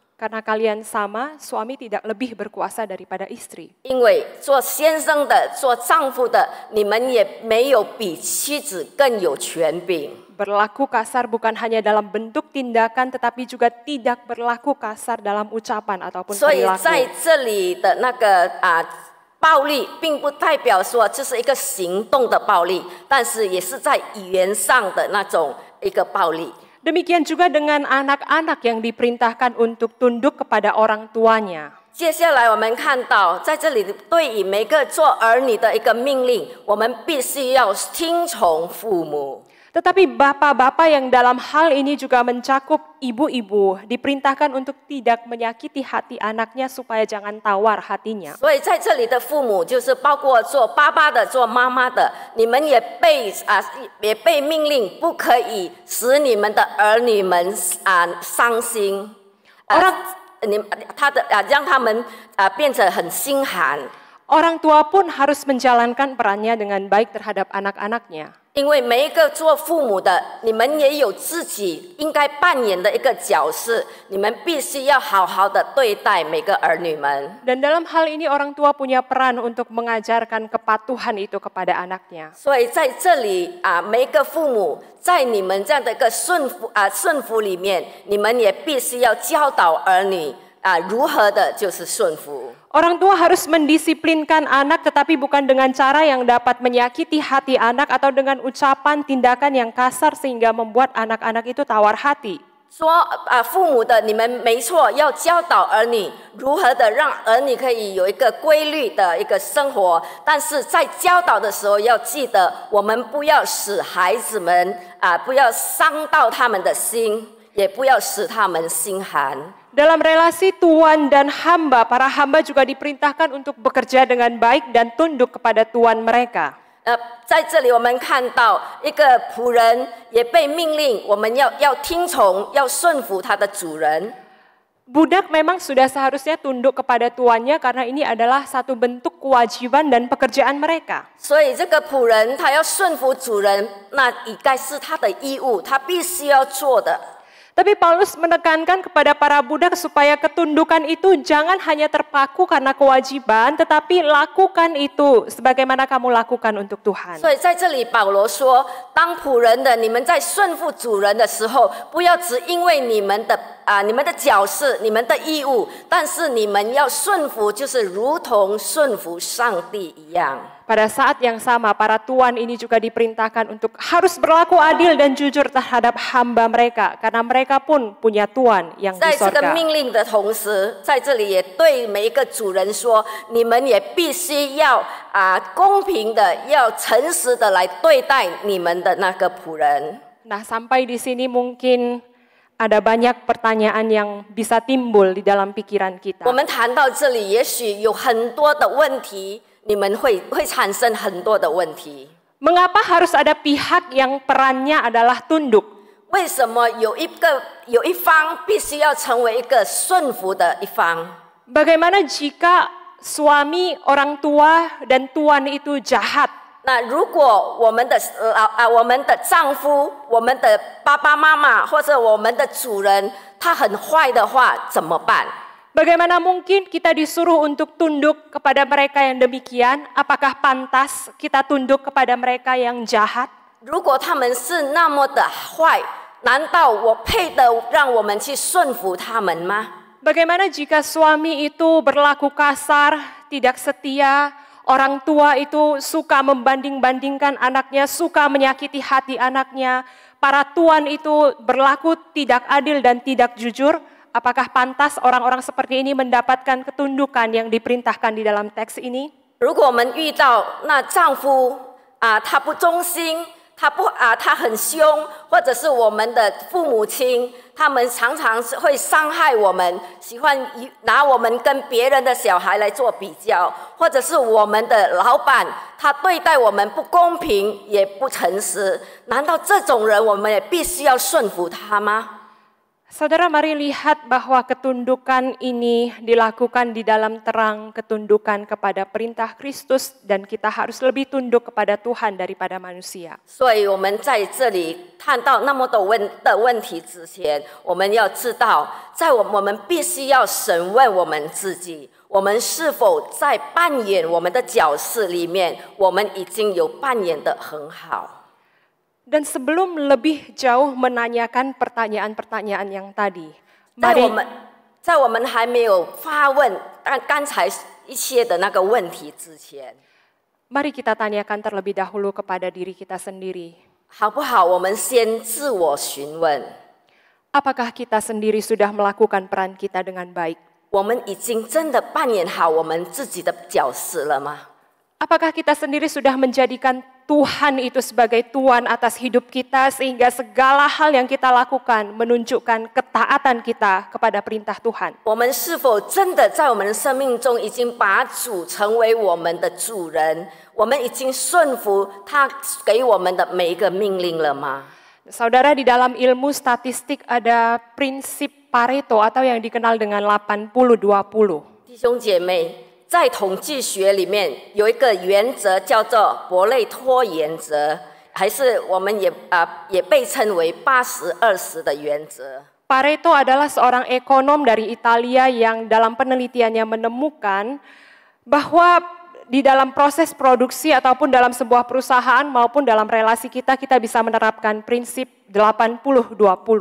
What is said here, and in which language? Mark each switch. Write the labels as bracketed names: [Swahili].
[Indonesian] Karena kalian sama, suami tidak lebih berkuasa daripada istri. [Chinese] 因为做先生的、做丈夫的，你们也没有比妻子更有权柄。 [Indonesian] Berlaku kasar bukan hanya dalam bentuk tindakan, tetapi juga tidak berlaku kasar dalam ucapan ataupun [Chinese] 所以 [Indonesian] perilaku. [Chinese] 在这里的那个暴力，并不代表说这是一个行动的暴力，但是也是在语言上的那种一个暴力。 [Indonesian] Demikian juga dengan anak-anak yang diperintahkan untuk tunduk kepada orang tuanya. [Chinese] 接下来我们看到，在这里对于每个做儿女的一个命令，我们必须要听从父母。 [Indonesian] Tetapi bapak-bapak yang dalam hal ini juga mencakup ibu-ibu diperintahkan untuk tidak menyakiti hati anaknya supaya jangan tawar hatinya. [Chinese] 所以在这里的父母就是包括做爸爸的、做妈妈的，你们也被命令不可以使你们的儿女们伤心，让他们变成很心寒。 [Indonesian] Orang tua pun harus menjalankan perannya dengan baik terhadap anak-anaknya. [Chinese] 因为每一个做父母的，你们也有自己应该扮演的一个角色，你们必须要好好的对待每个儿女们。 [Indonesian] Dan dalam hal ini orang tua punya peran untuk mengajarkan kepatuhan itu kepada anaknya. [Chinese] 所以在这里每一个父母在你们这样的一个顺服里面，你们也必须要教导儿女如何的就是顺服。 [Indonesian] Orang tua harus mendisiplinkan anak tetapi bukan dengan cara yang dapat menyakiti hati anak atau dengan ucapan tindakan yang kasar sehingga membuat anak-anak itu tawar hati. [Chinese] 说父母的你们没错，要教导儿女如何的让儿女可以有一个规律的一个生活，但是在教导的时候要记得，我们不要使孩子们不要伤到他们的心，也不要使他们心寒。 [Indonesian] Dalam relasi tuan dan hamba, para hamba juga diperintahkan untuk bekerja dengan baik dan tunduk kepada tuan mereka. [Chinese] 在这里我们看到一个仆人也被命令，我们要听从，要顺服他的主人。 [Indonesian] Budak memang sudah seharusnya tunduk kepada tuannya karena ini adalah satu bentuk kewajiban dan pekerjaan mereka. [Chinese] 所以这个仆人他要顺服主人，那应该是他的义务，他必须要做的。 [Indonesian] Tapi Paulus menekankan kepada para budak supaya ketundukan itu jangan hanya terpaku karena kewajiban, tetapi lakukan itu sebagaimana kamu lakukan untuk Tuhan. [Chinese] 所以在这里保罗说，当仆人的你们在顺服主人的时候，不要只因为你们的角色、你们的义务，但是你们要顺服，就是如同顺服上帝一样。 [Indonesian] Pada saat yang sama, para tuan ini juga diperintahkan untuk harus berlaku adil dan jujur terhadap hamba mereka, karena mereka pun punya tuan yang di [Chinese] 在这个 [Indonesian] sorga. [Chinese] 命令的同时，在这里也对每一个主人说，你们也必须要公平的、要诚实的来对待你们的那个仆人。 [Indonesian] Nah, sampai di sini mungkin ada banyak pertanyaan yang bisa timbul di dalam pikiran kita. [Chinese] 我们谈到这里，也许有很多的问题，你们会产生很多的问题。 [Indonesian] Mengapa harus ada pihak yang perannya adalah tunduk? [Chinese] 为什么有一方必须要成为一个顺服的一方？ [Indonesian] Bagaimana jika suami, orang tua, dan tuan itu jahat? [Chinese] 那如果我们的丈夫、我们的爸爸妈妈或者我们的主人他很坏的话，怎么办？ [Indonesian] Bagaimana mungkin kita disuruh untuk tunduk kepada mereka yang demikian? Apakah pantas kita tunduk kepada mereka yang jahat? [Chinese] 如果他们是那么的坏，难道我配得让我们去顺服他们吗？ [Indonesian] Bagaimana jika suami itu berlaku kasar, tidak setia, orang tua itu suka membanding-bandingkan anaknya, suka menyakiti hati anaknya, para tuan itu berlaku tidak adil dan tidak jujur? Apakah pantas orang-orang seperti ini mendapatkan ketundukan yang diperintahkan di dalam teks ini? [Chinese] 如果我们遇到那丈夫他不忠心，他很凶，或者是我们的父母亲，他们常常会伤害我们，喜欢拿我们跟别人的小孩来做比较，或者是我们的老板，他对待我们不公平也不诚实，难道这种人我们也必须要顺服他吗？ [Indonesian] Saudara, mari lihat bahwa ketundukan ini dilakukan di dalam terang ketundukan kepada perintah Kristus dan kita harus lebih tunduk kepada Tuhan daripada manusia. [Chinese] 所以我们在这里看到那么多问题之前，我们要知道，在我们必须要审问我们自己，我们是否在扮演我们的角色里面，我们已经有扮演得很好。 [Indonesian] Dan sebelum lebih jauh menanyakan pertanyaan-pertanyaan yang tadi, [Chinese] 在我们还没有发问刚才一些的那个问题之前， [Indonesian] mari kita tanyakan terlebih dahulu kepada diri kita sendiri. [Chinese] 好不好？我们先自我询问， [Indonesian] Apakah kita sendiri sudah melakukan peran kita dengan baik? [Chinese] 我们已经真的扮演好我们自己的角色了吗？ [Indonesian] Apakah kita sendiri sudah menjadikan Tuhan itu sebagai Tuhan atas hidup kita sehingga segala hal yang kita lakukan menunjukkan ketaatan kita kepada perintah Tuhan? [Chinese] 我们是否真的在我们的生命中已经把主成为我们的主人？我们已经顺服他给我们的每一个命令了吗？ [Indonesian] Saudara, di dalam ilmu statistik ada prinsip Pareto atau yang dikenal dengan 80-20. [Chinese] 弟兄姐妹，在统计学里面有一个原则叫做伯雷托原则，还是我们也被称为80-20的原则。 [Indonesian] Pareto adalah seorang ekonom dari Italia yang dalam penelitiannya menemukan bahwa di dalam proses produksi ataupun dalam sebuah perusahaan maupun dalam relasi kita bisa menerapkan prinsip 80-20.